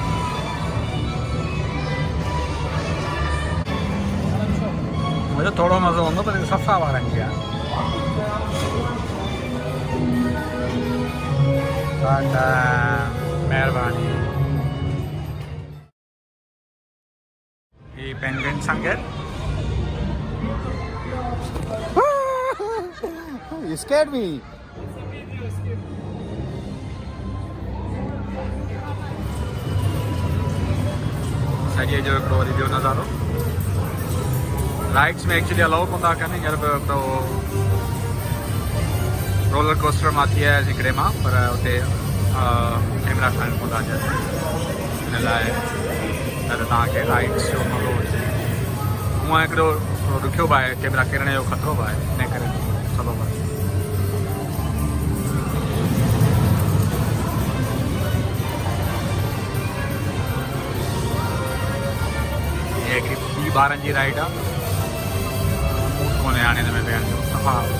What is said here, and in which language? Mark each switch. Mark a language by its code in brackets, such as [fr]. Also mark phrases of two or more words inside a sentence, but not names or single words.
[sd] मुंहिंजो थोरो मज़ो हूंदो पर सफ़ा ॿारनि खे आहे। महिरबानी। ही पेंगुइन संगत। [en] You scared me. [sd] सॼे जो हिकिड़ो वरी ॿियो नज़ारो। राइड्स में [en] actually allow [sd] कोन था कनि हींअर, तो रोलर कोस्टर में थी है हिकिड़े मां पर उते कैमरा खणणु पवंदा हिन लाइ न त तव्हांखे राइड्स जो मज़ो अचे हूअं हिकिड़ो थोरो ॾुखियो बि आहे कैमरा किरण जो ख़तरो बि आहे इन करे सभु बि इहा हिकिड़ी ॿी ॿारनि जी राइड आहे मूड कोन्हे हाणे हिन में वेहण जो सफ़ा